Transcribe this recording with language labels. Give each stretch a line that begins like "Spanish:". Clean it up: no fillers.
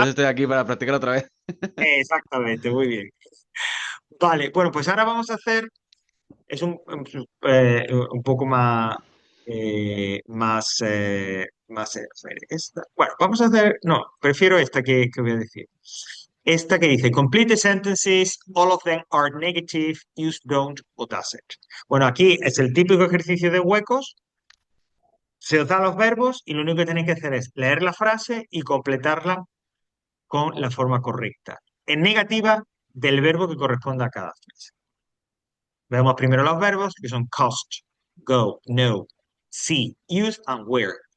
Spanish: eso estoy aquí para practicar otra vez. Exactamente, muy bien. Vale, bueno, pues ahora vamos a hacer es un poco más, a ver, esta. Bueno, vamos a hacer, no, prefiero esta que voy a decir. Esta que dice,
English: complete sentences, all of them are negative, use don't o doesn't.
Spanish: Bueno, aquí es el típico ejercicio de huecos, se os da los verbos y lo único que tenéis que hacer es leer la frase y completarla con la forma correcta. En negativa del verbo que corresponda a cada frase. Veamos primero los verbos, que son cost, go, know, see, use and wear.